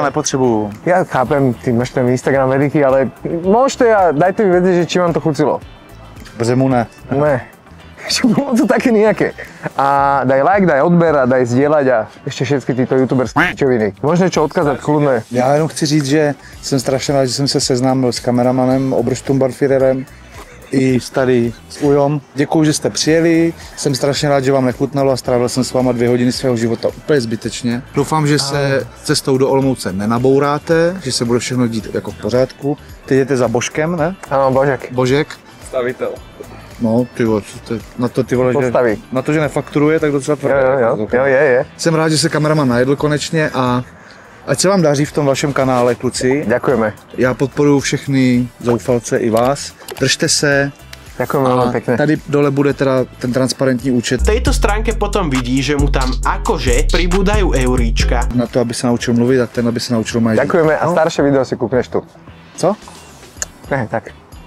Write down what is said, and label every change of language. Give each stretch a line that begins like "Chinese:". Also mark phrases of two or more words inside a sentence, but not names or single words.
Czech: to nepotřebuju.
Slovak: Ja chápem, ty máš ten Instagram veliký, ale môžete a dajte mi vedieť, že či vám to chucilo.
Czech: Brzemu ne.
Slovak: Ne. Bolo to také nejaké. A daj like, daj odber a daj zdieľať a ešte všetky títo youtuberské pičoviny. Môžeš niečo odkázať, kľudne.
Czech: Já jenom chci říct, že jsem strašně rád, že jsem se seznámil s kameramanem Obersturmbannführerem i s tady s Ujom. Děkuju, že jste přijeli, jsem strašně rád, že vám nechutnalo a strávil jsem s váma 2 hodiny svého života úplně zbytečně. Doufám, že se cestou do Olomouce nenabouráte, že se bude všechno dít jako v pořádku. Teď jdete za Božkem, ne? Áno, Božek. Božek. stavitel. No, ty vole, na to ty vole, že, na to, že nefakturuje, tak docela tvrdé. Jo, je. Jsem rád, že se kameraman najedl konečně a ať se vám daří v tom vašem kanále, kluci.
Slovak: Ďakujeme.
Czech: Já podporuji všechny zoufalce i vás. Držte se.
Slovak: Ďakujem veľmi pekne.
Czech: Tady dole bude teda ten transparentní účet.
Slovak: V tejto stránke potom vidí, že mu tam akože pribúdajú euríčka. Na to,
Czech: aby se naučil mluvit a ten, aby se naučil mají.
Slovak: Ďakujeme a staršie video si kúpneš tu.
Czech: Co? Ne, tak.